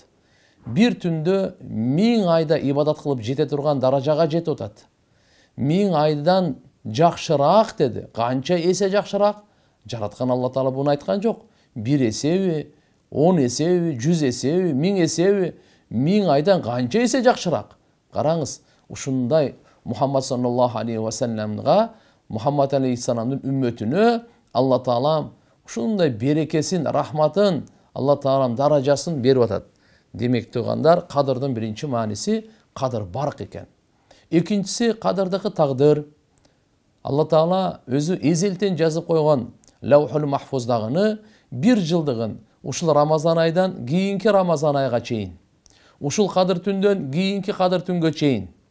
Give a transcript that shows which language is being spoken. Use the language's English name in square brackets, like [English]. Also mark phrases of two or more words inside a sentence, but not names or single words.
[Kyrgyz] Бир түндө 1000 айда ибадат кылып жете турган даражага жетип атат. 1000 айдан жакшыраак деди. Канча эсе жакшыраак? Жараткан Алла Таала буну айткан жок. 1 эсеби, 10 эсеби, 100 эсеби, 1000 эсеби, 1000 айдан канча эсе жакшыраак? Караңыз, ушундай Мухаммад [Arabic] صلى الله عليه وسلم, [Kyrgyz] Мухаммад алейхиссаламдын үммөтүнө Алла Таала ушундай берекесин, рахматын, Алла Таалам даражасын берип атат. Демек тугандар, кадырдын биринчи мааниси кадыр барк экен. Экинчиси кадырдыкы тагдыр. Алла Таала өзү эзелтен жазып койгон Лаухул Махфуздагыны 1 жылдыгын ушул Рамазан айдан кийинки Рамазан айга чейин, ушул кадыр түндөн кийинки кадыр түнгө чейин